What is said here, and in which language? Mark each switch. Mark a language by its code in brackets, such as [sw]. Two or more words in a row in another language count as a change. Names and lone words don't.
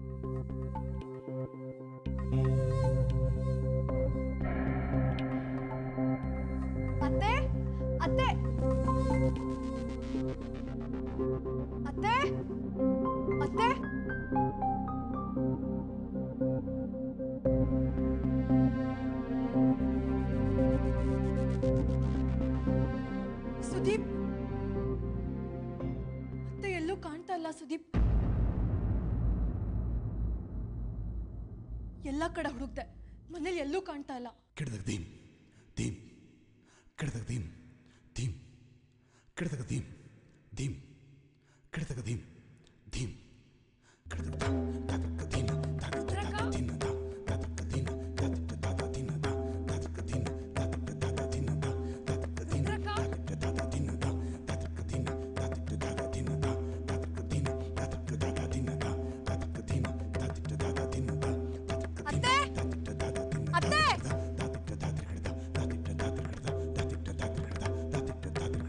[kn] ಅತ್ತೆ ಅತ್ತೆ ಅತ್ತೆ ಅತ್ತೆ ಸುದೀಪ್ ಅತ್ತೆ ಎಲ್ಲೂ ಕಾಣ್ತಾ ಇಲ್ಲ. ಸುದೀಪ್ ಎಲ್ಲ ಕಡೆ ಹುಡುಕ್ದೆ, ಮನೇಲಿ ಎಲ್ಲೂ ಕಾಣ್ತಾ ಇಲ್ಲ. ಕೆಡದಾಗ ದೀಮ್ ದೀಮ್ ಕೆಡದಾಗ ದೀಮ್ ದೀಮ್ ಕೆಡದಾಗ ದೀಮ್ ದೀಮ್ ಕೆಡದಾಗ ದೀಮ್ ದೀಮ್ ಕೆಡದಾಗ ದಾದಕ ದೀನ ದಾದಕ ದಾದ ದಿನ ದಾ ದಾದಕ ದಿನ ದಾದಕ ದಾದ ದಿನ ದಾ ದಾದಕ ದಿನ ದಾದಕ ದಾದ ದಿನ ದಾ ದಾದಕ ದಿನ ದಾದಕ ದಾದ ದಿನ ದಾ ದಾದಕ ದಿನ ದಾದಕ ದಾದ ದಿನ ದಾ ದಾದಕ ದಿನ ದಾದಕ ದಾದ ದಿನ ದಾ ದಾದಕ ದಿನ ದಾದಕ ದಾದ ದಿನ ದಾ ದಾದಕ ದಿನ ದಾದಕ ದಾದ ದಿನ ಅತ್ತೆ ದಾದಕ ದಾದ ಹಿಡಿದ ದಾದಕ ದಾದ ಹಿಡಿದ ದಾದಕ ದಾದ ಹಿಡಿದ ದಾದಕ